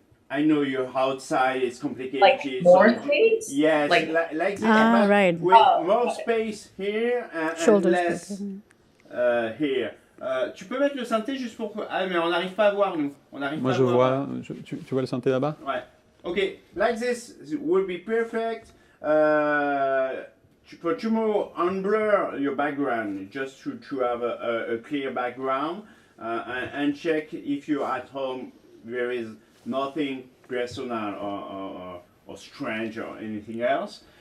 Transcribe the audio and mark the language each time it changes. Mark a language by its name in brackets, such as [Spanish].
[English] I know you're outside, it's complicated. Like more space? Yes, like this. Right. With more space here and less here. [French] Tu peux mettre le synthé juste pour que... Ah, mais on n'arrive pas à voir, nous. Moi, je vois... Tu vois le synthé là-bas? Ouais. [English] Okay, like this will be perfect. For tomorrow, unblur your background, just to have a clear background. and check if you're at home. There is nothing personal or strange or anything else.